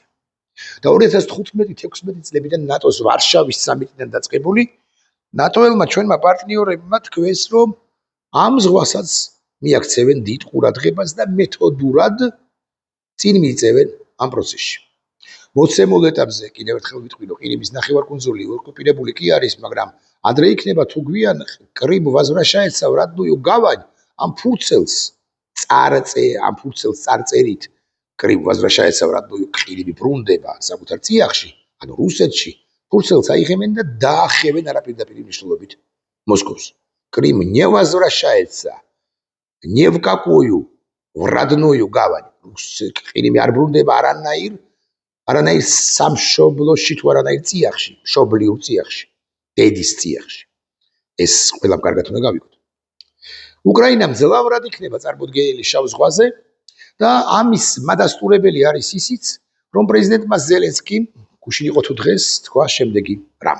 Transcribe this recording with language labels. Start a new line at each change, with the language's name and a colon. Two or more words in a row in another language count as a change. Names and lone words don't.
Georgian: და 2015-16 წლებიდან ნატოს ვარშავის სამიტიდან დაწყებული ნატოელმა ჩვენმა პარტნიორებმა თქვეს, რომ ამ ზღვასაც მიაქცევენ დიდ ყურადღებას და მეთოდურად წინ მიიწევენ ამ პროცესში. მოცემულ ეტაპზე კიდევ ერთხელ ვიტყვი, რომ ყირიმის ნახევარკუნძული ოკუპირებული კი არის, მაგრამ ადრე იქნება თუ გვიან
Russian: Крым возвращается в родную гавань,
Georgian: ამ ფურცელს წარწერით
Russian: Крым возвращается в родную
Georgian: ყირიმი ბრუნდება საკუთარ წიაღში, ანუ რუსეთში, ფურცელს აიღებენ და დაახევენ არაპირდაპირ მნიშვნელობით მოსკოვს.
Russian: Крым не возвращается не в какую в родную гавань.
Georgian: ყირიმი არ ბრუნდება არანაირ სამშობლოში თუ არანაირ წიაღში, მშობლიურ წიაღში, დედის წიაღში. ეს ყველამ კარგად უნდა გავიგოთ. უკრაინა მძლავრად იქნება წარმოდგენილი შავ ზღვაზე და ამის მადასტურებელი არის ისიც, რომ პრეზიდენტმა ზელენსკიმ გუშინ იყო თუ დღეს თქვა შემდეგი რამ.